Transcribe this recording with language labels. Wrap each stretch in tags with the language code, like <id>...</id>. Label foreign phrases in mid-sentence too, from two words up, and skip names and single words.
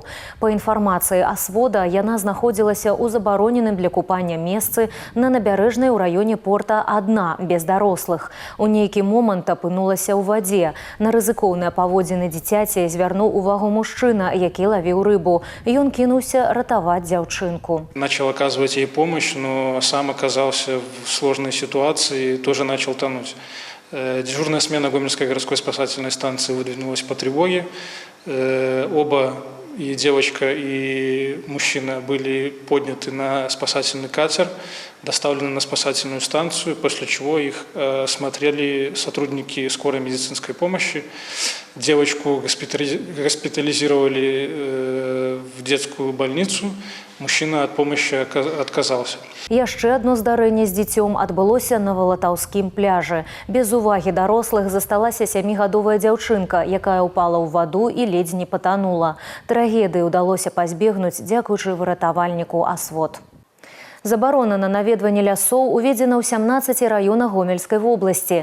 <be>Па інфармацыі асвода, яна знаходзілася ў забароненым для купання месцы на набярэжнай у раёне порта адна, без дарослых. У нейкі момант апынулася ў вадзе. На рызыкоўныя паводзіны дзіцяці звярнуў увагу мужчына, які лавіў рыбу. Ён кінуўся ратаваць дзяўчынку.</be> <ru>Начал оказывать ей помощь, но сам оказался в сложной ситуации, тоже начал тонуть. Дежурная смена Гомельской городской спасательной станции выдвинулась по тревоге. Оба, и девочка, и мужчина, были подняты на спасательный катер, доставлены на спасательную станцию, после чего их осмотрели сотрудники скорой медицинской помощи. Девочку госпитализировали в детскую больницу. Мужчина от помощи отказался.</ru> <be>Яшчэ адно здарэнне з дзіцём адбылося на Валатаўскім пляжы. Без увагі дарослых засталася 7-гадовая дзяўчынка, якая ўпала ў ваду і ледзь не патанула. Трагедыі ўдалося пазбегнуць дзякуючы выратавальніку асвод. Забарона на наведванне лясоў уведзена ў 17 раёнах Гомельскай вобласці.</be>